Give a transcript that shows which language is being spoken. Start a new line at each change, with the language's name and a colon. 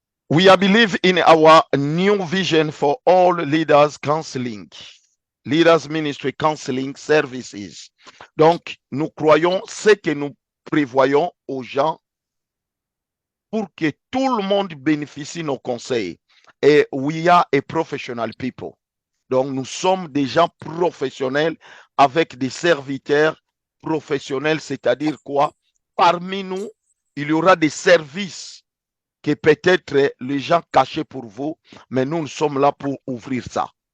English: We believe in our new vision for all leaders counseling. Leaders Ministry Counseling Services.
French: Donc, nous croyons ce que nous prévoyons aux gens pour que tout le monde bénéficie de nos conseils. Et
English: we are a professional people.
French: Donc, nous sommes des gens professionnels avec des serviteurs professionnels, c'est-à-dire quoi? Parmi nous, il y aura des services que peut-être les gens cachés pour vous, mais nous sommes là pour ouvrir ça.